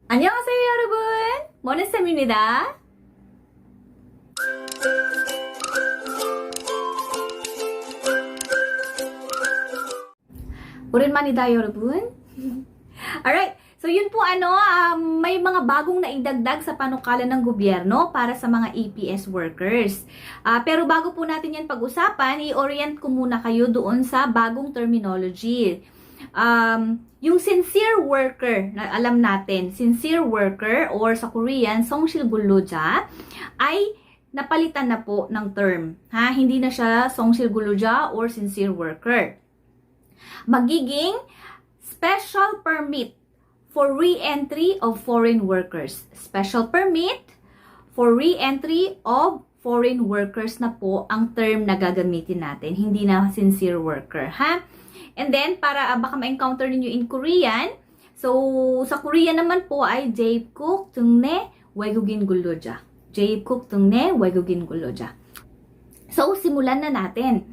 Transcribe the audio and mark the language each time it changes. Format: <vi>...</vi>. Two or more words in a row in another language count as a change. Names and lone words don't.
<ko>안녕하세요, 여러분. 모네쌤입니다. 오랜만이다, 여러분.</ko> <tl>Alright. So, yun po may mga bagong naidagdag sa panukala ng gobyerno para sa mga</tl> <en>APS workers.</en> <tl>Pero bago po natin yan pag-usapan, i-orient ko muna kayo doon sa bagong terminology. Yung</tl> <en>sincere worker,</en> <tl>na alam natin,</tl> <en>sincere worker</en> <tl>or sa Korean,</tl> <ko>성실 근로자,</ko> <tl>ay napalitan na po ng term. Hindi na siya</tl> <ko>성실 근로자</ko> <tl>or</tl> <en>sincere worker. Magiging special permit for re-entry of foreign workers. Special permit for re-entry of foreign workers</en> <tl>na po ang term na gagamitin natin. Hindi na</tl> <en>sincere worker, And then,</en> <tl>para baka ma-encounter ninyo in Korean, so, sa Korean naman po ay</tl> <ko>재입국 특례 외국인 근로자. 재입국 특례 외국인 근로자.</ko> <tl>So, simulan na natin.</tl>